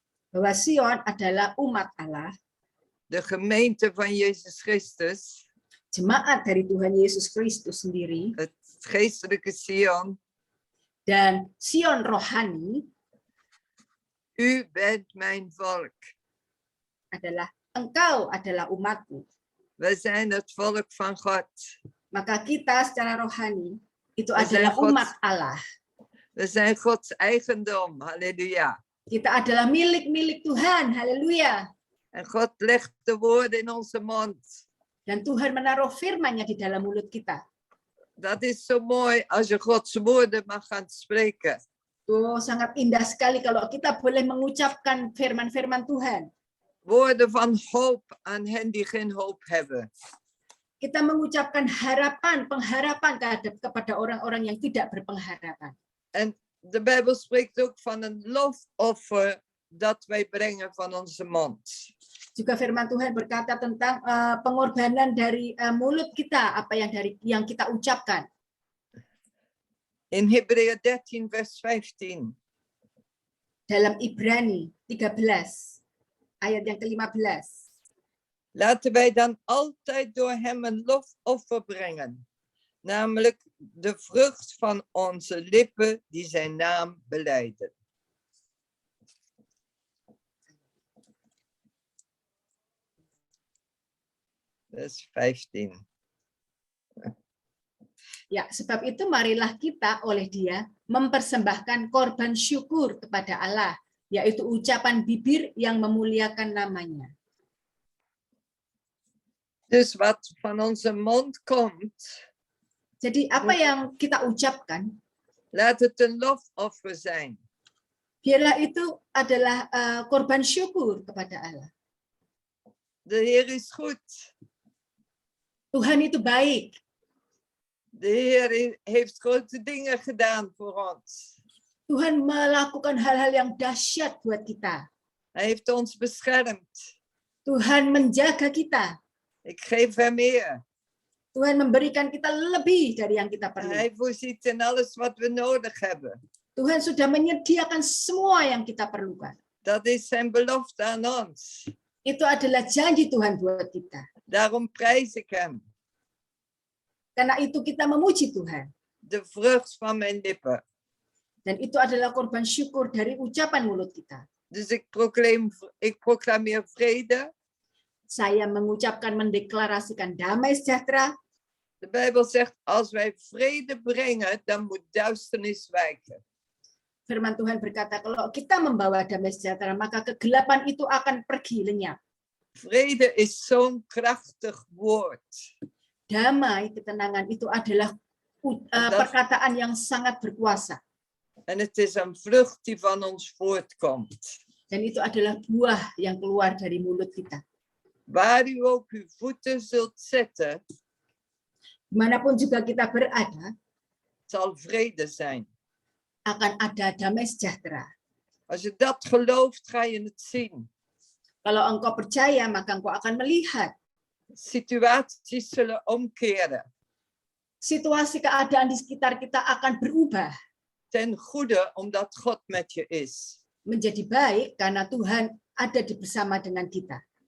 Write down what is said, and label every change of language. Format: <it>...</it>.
<id>bahwa Sion adalah umat Allah,</id> <nl>de gemeente van Jezus Christus,</nl> <id>jemaat dari Tuhan Yesus Kristus sendiri,</id> <nl>het geestelijke Sion.</nl> <id>dan Sion rohani</id> <nl>U bent mijn volk.</nl> <id>adalah engkau adalah umatku.</id> <nl>We zijn het volk van God.</nl> <id>Maka kita secara rohani itu</id> <nl>We zijn</nl> <id>adalah umat</id> <nl>Gods,</nl> <id>Allah.</id> <nl>we zijn Gods eigendom. Halleluja.</nl> <id>Kita adalah milik-milik Tuhan. Haleluya.</id> <nl>En God legt de woorden in onze mond.</nl> <id>Dan Tuhan menaruh firman-Nya di dalam mulut kita.</id> <nl>Dat is zo mooi als je Gods woorden mag gaan spreken.</nl> <id>Oh, sangat indah sekali kalau kita boleh mengucapkan firman-firman Tuhan.</id> <nl>Woorden van hoop aan hen die geen hoop hebben.</nl> <id>Kita mengucapkan harapan, pengharapan kepada orang-orang yang tidak berpengharapan.</id> <nl>En de Bijbel spreekt ook van een lofoffer dat wij brengen van onze mond.</nl> <id>Juga firman Tuhan berkata tentang pengorbanan dari mulut kita, apa yang kita ucapkan.</id> <nl>In Hebreeën 13 vers 15.</nl> <id>Dalam Ibrani 13 ayat yang ke-15.</id> <nl>Laten wij dan altijd door hem een lofoffer brengen, namelijk de vrucht van onze lippen die zijn naam belijden. Vers 15.</nl> <id>Ya, sebab itu marilah kita oleh Dia mempersembahkan korban syukur kepada Allah, yaitu ucapan bibir yang memuliakan nama-Nya.</id> <nl>Dus wat van onze mond komt,</nl> <id>Jadi apa yang kita ucapkan,</id> <nl>laat het een lofoffer zijn.</nl> <id>biarlah itu adalah korban syukur kepada Allah.</id> <nl>De Heer is goed.</nl> <id>Tuhan itu baik.</id> <nl>De Heer heeft grote dingen gedaan voor ons.</nl> <id>Tuhan melakukan hal-hal yang dahsyat buat kita.</id> <nl>Hij heeft ons beschermd.</nl> <id>Tuhan menjaga kita.</id> <nl>Ik geef hem eer.</nl> <id>Tuhan memberikan kita lebih dari yang kita perlu.</id> <nl>Hij voorziet in alles wat we nodig hebben.</nl> <id>Tuhan sudah menyediakan semua yang kita perlukan.</id> <nl>Dat is zijn belofte aan ons.</nl> <id>Itu adalah janji Tuhan buat kita.</id> <nl>Daarom prijs ik hem.</nl> <id>Karena itu kita memuji Tuhan.</id> <nl>De vrucht van mijn lippen.</nl> <id>Dan itu adalah korban syukur dari ucapan mulut kita.</id> <nl>Dus ik proclameer vrede.</nl> <id>Saya mengucapkan, mendeklarasikan damai sejahtera.</id> <nl>De Bijbel zegt, als wij vrede brengen, dan moet duisternis wijken.</nl> <id>Firman Tuhan berkata, kalau kita membawa damai sejahtera, maka kegelapan itu akan pergi lenyap.</id> <nl>Vrede is zo'n krachtig woord.</nl> <id>Damai, ketenangan itu adalah perkataan yang sangat berkuasa.</id> <nl>En het is een vrucht die van ons voortkomt.</nl> <id>Dan itu adalah buah yang keluar dari mulut kita.</id> <nl>Waar u ook uw voeten zult zetten,</nl> <id>Dimanapun juga kita berada,</id> <nl>zal vrede zijn.</nl> <id>akan ada damai sejahtera.</id> <nl>Als je dat gelooft, ga je het zien.</nl> <id>Kalau engkau percaya, maka engkau akan melihat</id> <nl>Situaties zullen omkeren.</nl> <id>situasi keadaan di sekitar kita akan berubah</id> <nl>Ten goede, omdat God met je is.</nl> <id>menjadi baik karena Tuhan ada bersama dengan kita.</id>